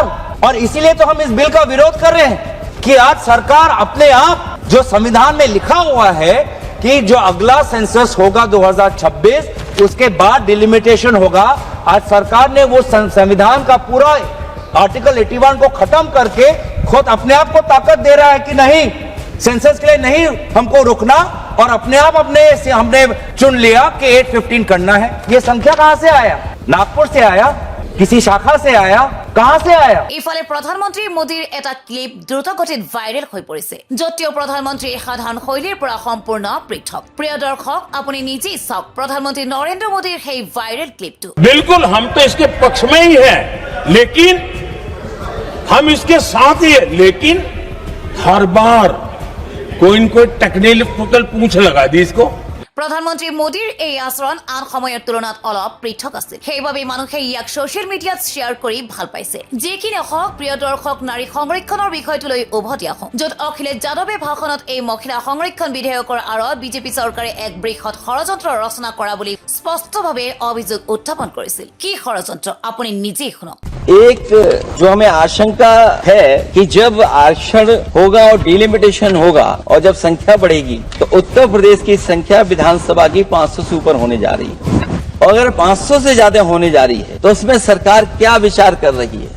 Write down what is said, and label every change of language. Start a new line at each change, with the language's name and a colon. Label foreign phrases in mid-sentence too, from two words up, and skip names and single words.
Hindi: और इसीलिए तो हम इस बिल का विरोध कर रहे हैं कि आज सरकार अपने आप जो संविधान में लिखा हुआ है कि जो अगला सेंसस होगा 2026 उसके बाद डिलिमिटेशन होगा, आज सरकार ने वो संविधान का पूरा आर्टिकल 81 को खत्म करके खुद अपने आप को ताकत दे रहा है कि नहीं, सेंसस के लिए नहीं हमको रुकना, और अपने आप हमने चुन लिया कि 815 करना है। ये संख्या कहां से आया? नागपुर से आया? किसी शाखा से आया? कहां से आया?
Assamese: ইফালে প্ৰধানমন্ত্ৰী মোদীৰ এটা ক্লিপ দ্ৰুতগতিত ভাইৰেল হৈ পৰিছে, য'ত তেওঁ প্ৰধানমন্ত্ৰীৰ সাধাৰণ শৈলীৰ পৰা সম্পূৰ্ণ পৃথক। প্ৰিয় দৰ্শক, আপুনি নিজেই চাওক প্ৰধানমন্ত্ৰী নৰেন্দ্ৰ মোদীৰ সেই ভাইৰেল ক্লিপটো।
Hindi: बिल्कुल हम तो इसके पक्ष में ही हैं, लेकिन हम इसके साथ ही है, लेकिन हर बार कोई न कोई टेक्निकल पूछ लगा दी इसको।
Assamese: প্ৰধানমন্ত্ৰী মোদীৰ এই আচৰণ আন সময়ৰ তুলনাত অলপ পৃথক আছিল, সেইবাবে মানুহে ইয়াক
English: social mediaত
Assamese: শ্বেয়াৰ কৰি ভাল পাইছে। যি কি নহওক, প্ৰিয় দৰ্শক, নাৰী সংৰক্ষণৰ বিষয়টোলৈ উভতি আহোঁ, য'ত অখিলেশ যাদৱে ভাষণত এই মহিলা সংৰক্ষণ বিধেয়কৰ আঁৰত বিজেপি চৰকাৰে এক বৃহৎ ষড়যন্ত্ৰ ৰচনা কৰা বুলি স্পষ্টভাৱে অভিযোগ উত্থাপন কৰিছিল। কি ষড়যন্ত্ৰ আপুনি নিজেই শুনক।
Hindi: एक जो हमें आशंका है कि जब आरक्षण होगा और डिलिमिटेशन होगा और जब संख्या बढ़ेगी तो उत्तर प्रदेश की संख्या विधानसभा की 500 से ऊपर होने जा रही है। और अगर 500 से ज्यादा होने जा रही है तो उसमें सरकार क्या विचार कर रही है?